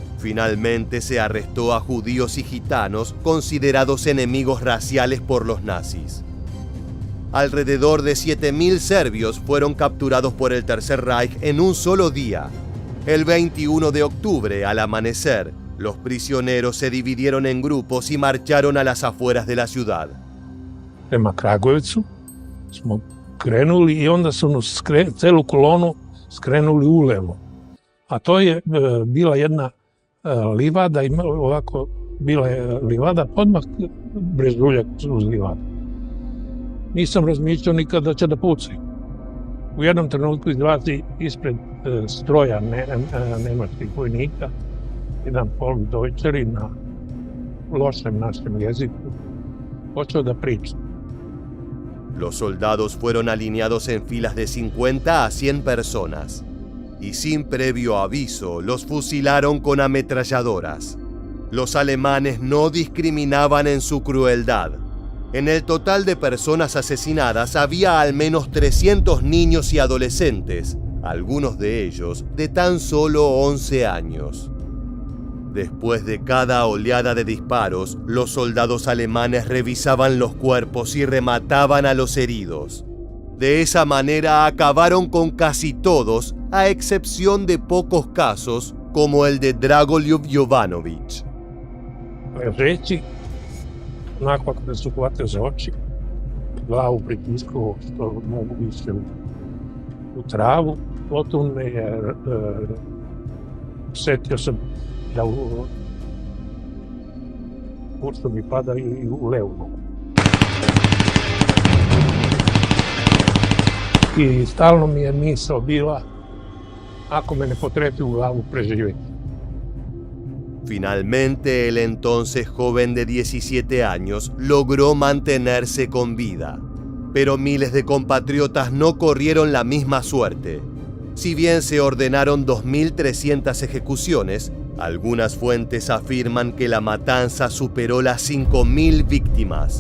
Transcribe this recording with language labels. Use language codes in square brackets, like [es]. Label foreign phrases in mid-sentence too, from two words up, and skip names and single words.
[es] Finalmente se arrestó a judíos y gitanos considerados enemigos raciales por los nazis. Alrededor de 7.000 serbios fueron capturados por el Tercer Reich en un solo día. El 21 de octubre, al amanecer, los prisioneros se dividieron en grupos y marcharon a las afueras de la ciudad. [sr] Prema Kragujevcu smo krenuli i onda su nas celu kolonu skrenuli ulevo. A to je bila jedna livada, ovako bila je livada odmah brežuljak uz livadu. Nisam razmišljao nikad da će da pucaju. U jednom trenutku izlazi ispred stroja nemačkih vojnika jedan Volksdeutscher na lošem našem jeziku počeo da priča. [es] Los soldados fueron alineados en filas de 50 a 100 personas y sin previo aviso los fusilaron con ametralladoras. Los alemanes no discriminaban en su crueldad. En el total de personas asesinadas había al menos 300 niños y adolescentes, algunos de ellos de tan solo 11 años. Después de cada oleada de disparos, los soldados alemanes revisaban los cuerpos y remataban a los heridos. De esa manera acabaron con casi todos, a excepción de pocos casos, como el de Dragoljub Jovanović. [sr] Ležeći, nakon kada su hvatio za oči, glavu pritiskao što mogu više u travu, potom me je setio sam da pušta mi pada i u levu nogu. I stalno mi je misao bila, ako me ne potrefi u glavu, preživjeti. [es] Finalmente, el entonces joven de 17 años logró mantenerse con vida. Pero miles de compatriotas no corrieron la misma suerte. Si bien se ordenaron 2.300 ejecuciones, algunas fuentes afirman que la matanza superó las 5.000 víctimas.